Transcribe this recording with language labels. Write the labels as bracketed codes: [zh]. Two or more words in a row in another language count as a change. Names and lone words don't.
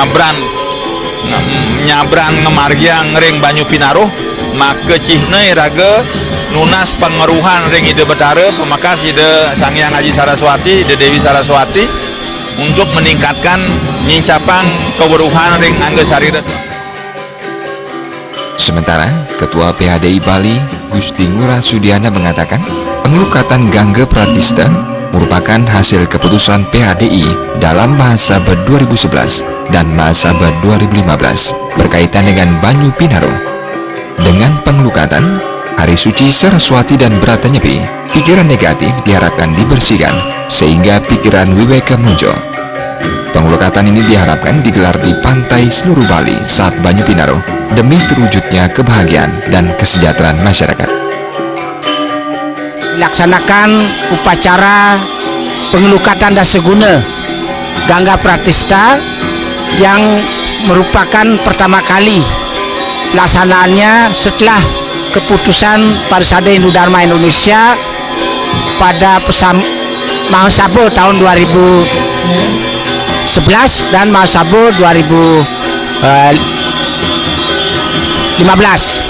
[ban] nyabran ngemargiang ring Banyu Pinaruh maka cihne raga nunas pengeruhan ring ide Betara pemakas ide Sangyang Aji Saraswati, ide Dewi Saraswati [id] untuk meningkatkan [ban] nyincapang keweruhan ring Angga Sarira. [id] Sementara Ketua PHDI Bali Gusti Ngurah Sudiana mengatakan pengelukatan Gangga Pratista merupakan hasil keputusan PHDI dalam Mahasabad 2011 dan Mahasabad 2015 berkaitan dengan Banyu Pinaruh. Dengan pengelukatan Hari Suci Saraswati dan Brata Nyepi, pikiran negatif diharapkan dibersihkan sehingga pikiran wiweka muncul. Pengelukatan ini diharapkan digelar di pantai seluruh Bali saat Banyu Pinaruh demi terwujudnya kebahagiaan dan kesejahteraan masyarakat. Dilaksanakan upacara pengelukatan daseguna Gangga Pratista yang merupakan pertama kali pelaksanaannya setelah keputusan Parisade Hindu Dharma Indonesia pada Mahasabad tahun 2011 dan Mahasabad 2015.